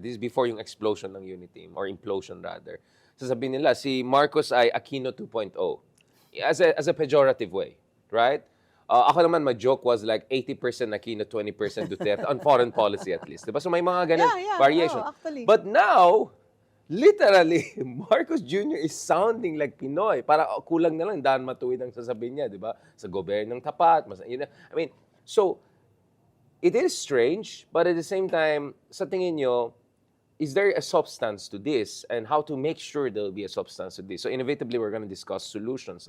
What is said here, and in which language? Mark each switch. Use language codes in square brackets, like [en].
[en] This is before yung explosion ng Uniteam, or implosion rather. [tl] Sasabihin nila, [en] si Marcos ay Aquino 2.0 as a pejorative way, right? Ako naman, my joke was like 80% Aquino, 20% Duterte, on foreign policy at least. [tl] Diba? So may mga ganun variation. [en] Actually. But now, literally, Marcos Jr. is sounding like Pinoy. [tl] Para kulang na lang, daan matuwid ang sasabihin niya, di ba? Sa gobernong tapat. [en] I mean, so, it is strange, but at the same time, [tl] sa tingin nyo, [en] is there a substance to this? And how to make sure there'll be a substance to this? So, inevitably, we're gonna discuss solutions.